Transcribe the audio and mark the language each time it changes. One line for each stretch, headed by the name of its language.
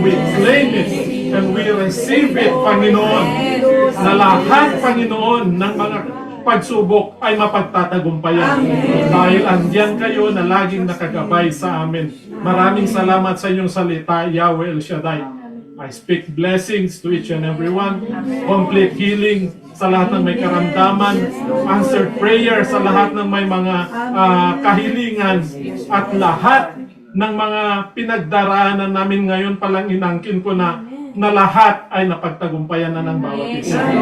English: We claim it and we receive it, Panginoon.
Filipino: Na lahat, Panginoon, ng mga pagsubok ay mapagtatagumpayan. Dahil andyan kayo na laging nakagabay sa amin. Maraming salamat sa inyong salita, Yahweh El Shaddai.
English: I speak blessings to each and every one. Complete healing
Filipino: sa lahat ng may karamdaman.
English: Answered prayer
Filipino: sa lahat ng may mga kahilingan. At lahat ng mga pinagdaraanan namin ngayon palang inangkin ko na lahat ay napagtagumpayan na ng bawat isa.